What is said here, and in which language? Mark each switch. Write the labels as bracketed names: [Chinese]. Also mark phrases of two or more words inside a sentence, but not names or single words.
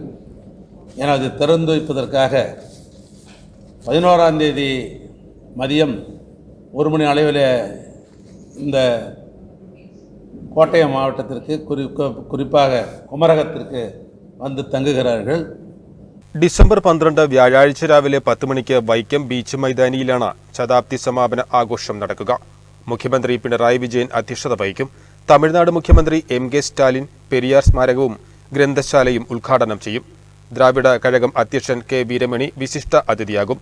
[Tamil] என அது திறந்து வைப்பதற்காக 11ஆம் தேதி மதியம் 1 மணி அளவில் இந்த கோட்டயம் மாவட்டத்திற்கு குறிப்பாக குமரகத்திற்கு வந்து தங்குகிறார்கள். [Malayalam] ഡിസംബർ 12 വ്യാഴാഴ്ച രാവിലെ 10 മണിക്ക് വൈക്കം ബീച്ച് മൈതാനിയിലാണ് ശതാബ്ദി സമാപന ആഘോഷം നടക്കുക. മുഖ്യമന്ത്രി പിണറായി വിജയൻ അധ്യക്ഷത വഹിക്കും. തമിഴ്നാട് മുഖ്യമന്ത്രി MK സ്റ്റാലിൻ പെരിയാർ സ്മാരകവും ഗ്രന്ഥശാലയും ഉദ്ഘാടനം ചെയ്യും. ദ്രാവിഡ കഴകം അധ്യക്ഷൻ K വീരമണി വിശിഷ്ട അതിഥിയാകും.